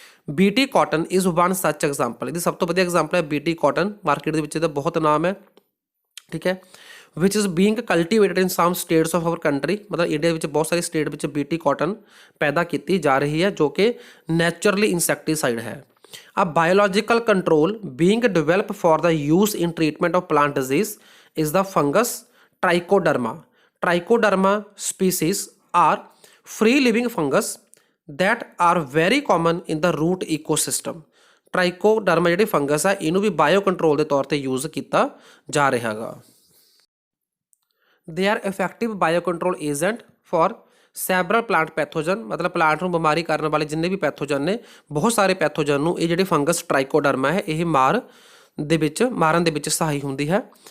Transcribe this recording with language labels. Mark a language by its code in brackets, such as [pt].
[en] BT cotton is one such example, [pa] ਇਹਦੀ ਸਭ ਤੋਂ ਵਧੀਆ ਐਗਜ਼ਾਮਪਲ ਹੈ BT ਕਾਟਨ, ਮਾਰਕੀਟ ਦੇ ਵਿੱਚ ਇਹਦਾ ਬਹੁਤ ਨਾਮ ਹੈ। ਠੀਕ ਹੈ, [en] which is being cultivated in some states of our country, [pa] ਮਤਲਬ ਇੰਡੀਆ ਵਿੱਚ ਬਹੁਤ ਸਾਰੇ ਸਟੇਟ ਵਿੱਚ BT ਕਾਟਨ ਪੈਦਾ ਕੀਤੀ ਜਾ ਰਹੀ ਹੈ ਜੋ ਕਿ ਨੈਚੁਰਲੀ ਇਨਸੈਕਟੀਸਾਈਡ ਹੈ। [en] A biological control being developed for the use in treatment of plant disease is the fungus Trichoderma. Trichoderma species are free living fungus that are very common in the root ecosystem. [pa] Trichoderma ਜਿਹੜੀ fungus ਹੈ ਇਹਨੂੰ ਵੀ bio control ਦੇ ਤੌਰ ਤੇ use ਕੀਤਾ ਜਾ ਰਿਹਾ ਹੈਗਾ। [en] They are effective biocontrol agent for several plant pathogen, [pa] ਮਤਲਬ ਪਲਾਂਟ ਨੂੰ ਬਿਮਾਰੀ ਕਰਨ ਵਾਲੇ ਜਿੰਨੇ ਵੀ ਪੈਥੋਜਨ ਨੇ, ਬਹੁਤ ਸਾਰੇ ਪੈਥੋਜਨ ਨੂੰ ਇਹ ਜਿਹੜੀ ਫੰਗਸ ਟ੍ਰਾਈਕੋਡਰਮਾ ਹੈ ਇਹ ਮਾਰਨ ਦੇ ਵਿੱਚ ਸਹਾਈ ਹੁੰਦੀ ਹੈ।